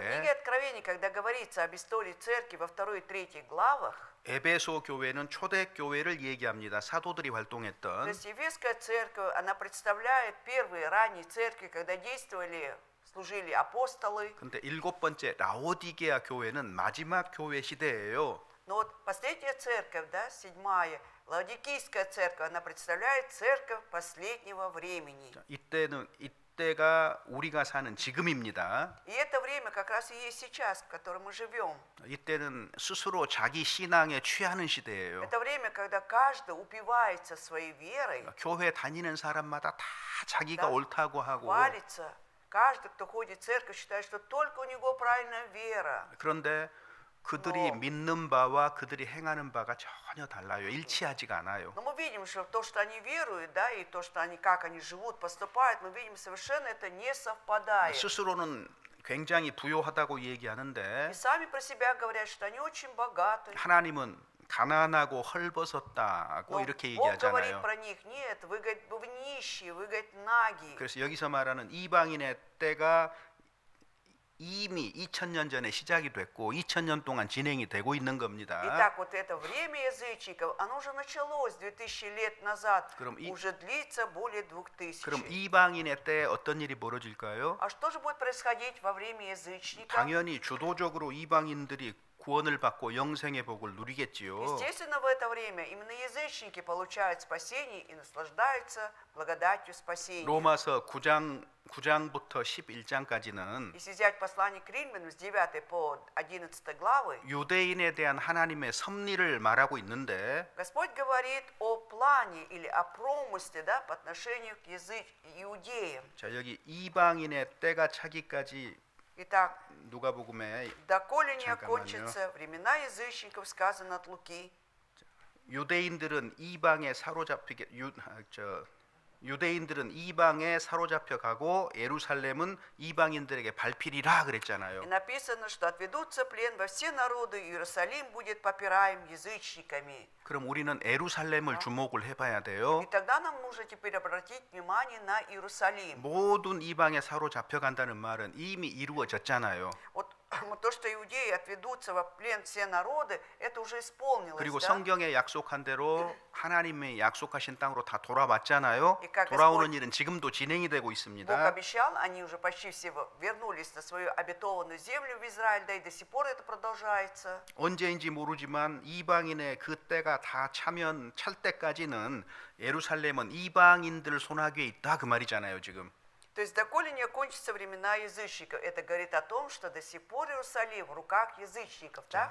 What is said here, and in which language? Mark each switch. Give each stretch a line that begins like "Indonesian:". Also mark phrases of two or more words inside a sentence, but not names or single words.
Russian: книге Откровений, когда говорится об истории церкви во 2 и 3 главах,
Korean: 에베소 교회는 초대교회를 얘기합니다. 사도들이
Russian: то
Korean: 활동했던.
Russian: есть Ефесская церковь, она представляет первые ранние церкви, когда служили апостолы.
Korean: 근데 일곱 번째 라오디게아 교회는 마지막 교회 시대예요.
Russian: Но вот последняя церковь, да, 7-я, Лаодикийская церковь, она представляет церковь последнего времени.
Korean: 이때는 이때가 우리가 사는 지금입니다.
Russian: И это время как раз и есть сейчас, в котором мы живем.
Korean: 이때는 스스로 자기 신앙에 취하는 시대예요.
Russian: Это время, когда каждый упивается своей верой,
Korean: 교회 다니는 사람마다 다 자기가
Russian: Да.
Korean: 옳다고 하고,
Russian: хвалится. Каждый, кто ходит в церковь, считает, что только у него правильная вера.
Korean: 그런데 그들이 믿는 바와 그들이 행하는 바가 전혀 달라요. 일치하지가 않아요.
Russian: Но мы видим, что то, что они веруют, да, и то, что они, как они живут, поступают, мы видим, совершенно это не совпадает.
Korean: 스스로는 굉장히 부요하다고 얘기하는데
Russian: И сами про себя говорят, что они очень богаты.
Korean: 하나님은 가난하고 헐벗었다고
Russian: Но
Korean: 이렇게
Russian: Бог говорит
Korean: 얘기하잖아요.
Russian: про них, нет, вы, говорит, вы нищие, вы, говорит, наги.
Korean: 그래서 여기서 말하는 이방인의 때가 이미 2000년 전에 시작이 됐고 2000년 동안 진행이 되고 있는 겁니다.
Russian: Итак, вот это время язычников, оно уже началось 2000 лет назад,
Korean: 그럼
Russian: уже длится более 2000.
Korean: 그럼 이방인의 때에 어떤 일이 벌어질까요?
Russian: А что же будет происходить во время язычников?
Korean: 당연히 주도적으로 이방인들이 구원을 받고 영생의 복을 누리겠지요.
Russian: Естественно, в это время именно язычники получают спасение и наслаждаются благодатью спасения.
Korean: 로마서 9장부터 11장까지는
Russian: Если взять послание к Римлянам с 9 по 11 главы,
Korean: 유대인에 대한 하나님의 섭리를 말하고 있는데
Russian: Господь говорит о плане или о промысле, да, по отношению к иудеям.
Korean: 자, 여기 이방인의 때가 차기까지
Russian: Итак,
Korean: 누가복음에
Russian: доколе не
Korean: 잠깐만요.
Russian: окончатся времена язычников, сказано от Луки,
Korean: 유대인들은 이방에 유대인들은 이방에 사로잡혀 가고 예루살렘은 이방인들에게 발필이라 그랬잖아요.
Russian: и написано, что отведутся в плен во все народы, и Иерусалим будет попираем язычниками.
Korean: 그럼 우리는 예루살렘을 주목을 해봐야 돼요.
Russian: И тогда нам нужно теперь обратить внимание на Иерусалим.
Korean: 모든 이방에 사로잡혀 간다는 말은 이미 이루어졌잖아요.
Russian: Вот то, что иудеи отведутся во плен все народы, это уже исполнилось.
Korean: 그리고
Russian: Да?
Korean: 성경에 약속한 대로 하나님의 약속하신 땅으로 다 돌아왔잖아요.
Russian: И как
Korean: 돌아오는
Russian: Господь-
Korean: 일은 지금도 진행이 되고
Russian: Бог
Korean: 있습니다.
Russian: обещал, они уже почти все вернулись на свою обетованную землю в Израиль, да и до сих пор это продолжается.
Korean: 언제인지 모르지만 이방인의 그 때가 다 찰 때까지는 예루살렘은 이방인들 손아귀에 있다 그 말이잖아요, 지금.
Russian: То есть, доколе не окончатся времена язычников, это говорит о том, что до сих пор Иерусалим в руках язычников, да?